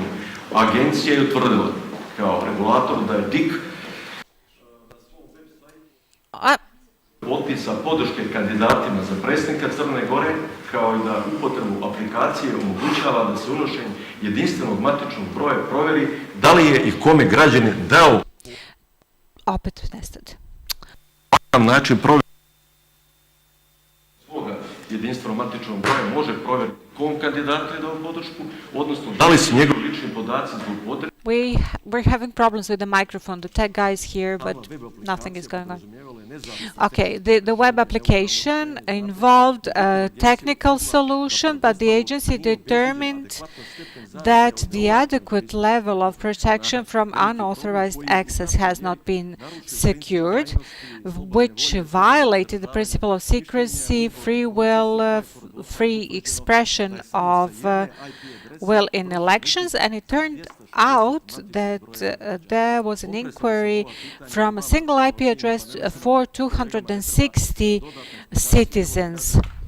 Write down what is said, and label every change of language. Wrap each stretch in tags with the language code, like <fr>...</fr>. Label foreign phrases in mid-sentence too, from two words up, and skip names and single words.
<sr>Agencija je utvrdila kao regulator da je DIK potpisa podrške kandidatima za predsjednika Crne Gore, kao i da upotrebu aplikacije omogućava da se unošenje jedinstvenog matičnog broja provjeri da li je i kome građanin dao opet nestade. način provjeri svoga jedinstvenog matičnog broja može provjeriti kom kandidatu je dao podršku, odnosno da li su njegovi lični podaci zloupotrebljeni.</sr> <en>We're having problems with the microphone. The tech guy is here, but nothing is going on. Okay, the web application involved a technical solution, but the agency determined that the adequate level of protection from unauthorized access has not been secured, which violated the principle of secrecy, free will, free expression of will in elections, and it turned out that there was an inquiry from a single IP address for 260 citizens.</en>